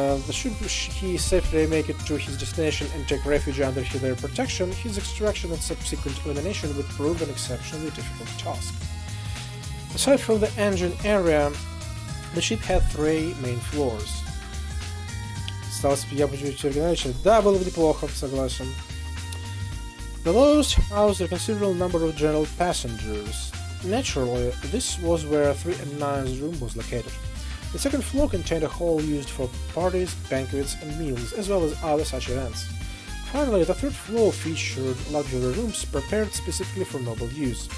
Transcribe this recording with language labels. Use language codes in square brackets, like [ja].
[en] Should he safely make it to his destination and take refuge under their protection, his extraction and subsequent elimination would prove an exceptionally difficult task. Aside from the engine area, the ship had 3 main floors. [ru] Осталось я почуть оригинальнее. Да, было бы неплохо, согласен. [en] The lowest housed a considerable number of general passengers. Naturally, this was where 3 and 9's room was located. The second floor contained a hall used for parties, banquets, and meals, as well as other such events. Finally, the third floor featured luxury rooms prepared specifically for noble use.